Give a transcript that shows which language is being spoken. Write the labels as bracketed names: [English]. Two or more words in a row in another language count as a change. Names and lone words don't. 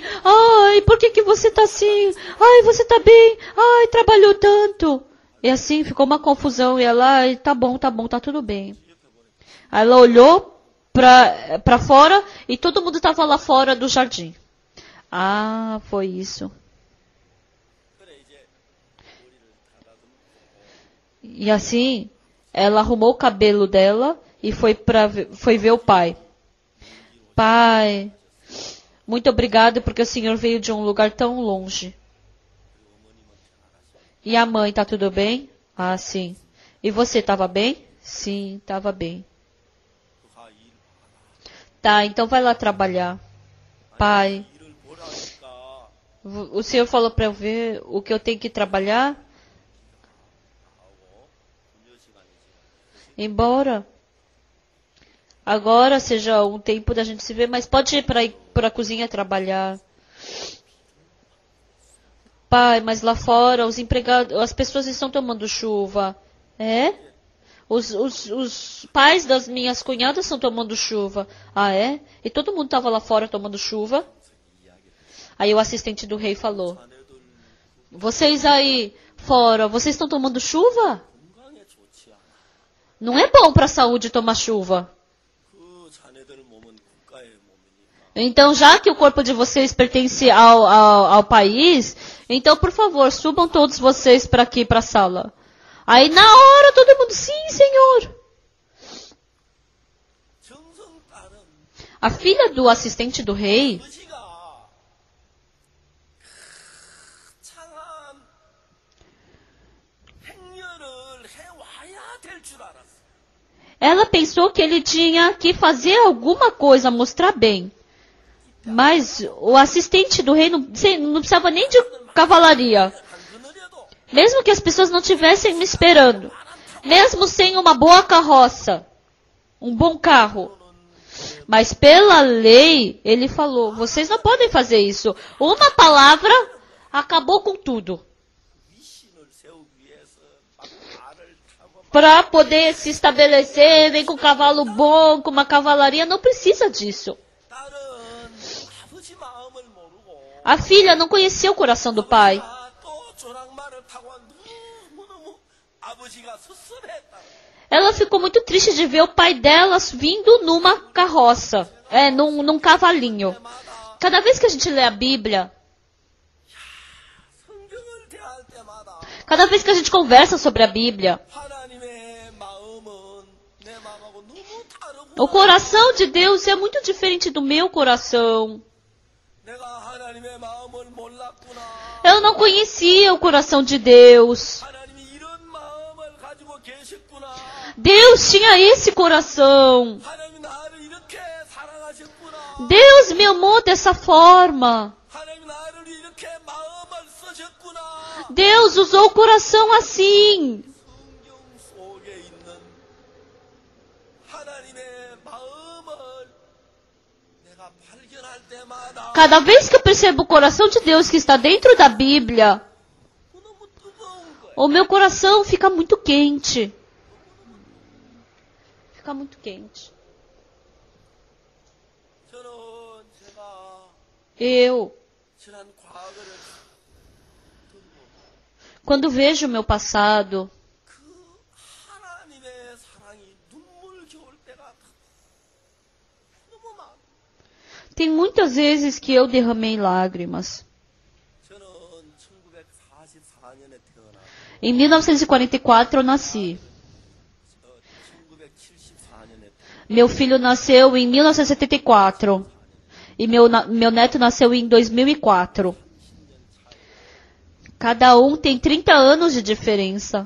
[Portuguese] Ai, por que você tá assim? Ai, você tá bem. Ai, trabalhou tanto. E assim, ficou uma confusão. E ela, ai, tá bom, tá tudo bem. Aí ela olhou pra fora e todo mundo tava lá fora do jardim. Ah, foi isso. [Korean] 그래 이제 머리를 다다듬고 [Portuguese] E assim, ela arrumou o cabelo dela e foi ver o pai. Pai, muito obrigado porque o senhor veio de um lugar tão longe. E a mãe, tá tudo bem? Ah, sim. E você estava bem? Sim, estava bem. [Korean] 그가 일을 [Portuguese] Tá, então vai lá trabalhar. Pai, [Korean] 일을 보라니까 [Portuguese] o senhor falou para eu ver o que eu tenho que trabalhar? [Korean] 하고 금요 시간이지. [Portuguese] Embora agora seja um tempo da gente se ver, mas pode ir para a cozinha trabalhar. Pai, mas lá fora os empregados, as pessoas estão tomando chuva. É? Os pais das minhas cunhadas estão tomando chuva. Ah, é? E todo mundo estava lá fora tomando chuva? Aí o assistente do rei falou: [Korean] 자네들 [Portuguese] vocês aí fora, vocês estão tomando chuva? [Korean] 건강에 좋지 않아. [Portuguese] Não é bom para a saúde tomar chuva. [Korean] 그 자네들 몸은 국가의 몸이니까 [Portuguese] Então, já que o corpo de vocês pertence ao país, então, por favor, subam todos vocês para aqui, para a sala. Aí, na hora, todo mundo, sim, senhor. [Korean] 정성 딸은 [Portuguese] A filha do assistente do rei, [Korean] 아버지가 창한 행렬을 해와야 될 줄 알았어. [Portuguese] ela pensou que ele tinha que fazer alguma coisa, mostrar bem. Mas o assistente do rei não precisava nem de cavalaria. [Korean] 한 그늘에도 [Portuguese] Mesmo que as pessoas não estivessem me esperando. Mesmo sem uma boa carroça. Um bom carro. Mas pela lei, ele falou, vocês não podem fazer isso. Uma palavra acabou com tudo. [Korean] 위신을 세우기 위해서 막 말을 타고 [Portuguese] Para poder se estabelecer, vem com um cavalo bom, com uma cavalaria, não precisa disso. [Korean] 딸은 아버지 마음을 모르고 [Portuguese] A filha não conhecia o coração do pai. [Korean] 또 조랑말을 타고 너무너무 아버지가 섭섭했다. [Portuguese] Ela ficou muito triste de ver o pai dela vindo numa carroça, num cavalinho. Cada vez que a gente lê a Bíblia, [Korean] 성경을 대할 때마다 [Portuguese] cada vez que a gente conversa sobre a Bíblia, [Korean] 하나님의 마음은 내 마음하고 너무 다르구나. [Portuguese] o coração de Deus é muito diferente do meu coração. [Korean] 내가 하나님의 마음을 몰랐구나. [Portuguese] Eu não conhecia o coração de Deus. [Korean] 하나님이 이런 마음을 가지고 계셨구나. [Portuguese] Deus tinha esse coração. [Korean] 하나님이 나를 이렇게 사랑하셨구나. [Portuguese] Deus me amou dessa forma. [Korean] 하나님이 나를 이렇게 마음을 쓰셨구나. [Portuguese] Deus usou o coração assim. [Korean] 성경 속에 있는 하나님의 마음을 내가 발견할 때마다 [Portuguese] Cada vez que eu percebo o coração de Deus que está dentro da Bíblia, [Korean] 너무 뜨거운 거야. [Portuguese] o meu coração fica muito quente. Fica muito quente. [Korean] 저는 제가 [Portuguese] Eu, [Korean] 지난 과거를 [Portuguese] Quando vejo o meu passado, [Korean] 그 하나님의 사랑이 눈물겨울 때가 너무 많아. [Portuguese] tem muitas vezes que eu derramei lágrimas. [Korean] 저는 1944년에 태어나 [Portuguese] Em 1944 eu nasci. [Korean] 1974년에 [Portuguese] Meu filho nasceu em 1974. E meu neto nasceu em 2004. Cada um tem 30 anos de diferença.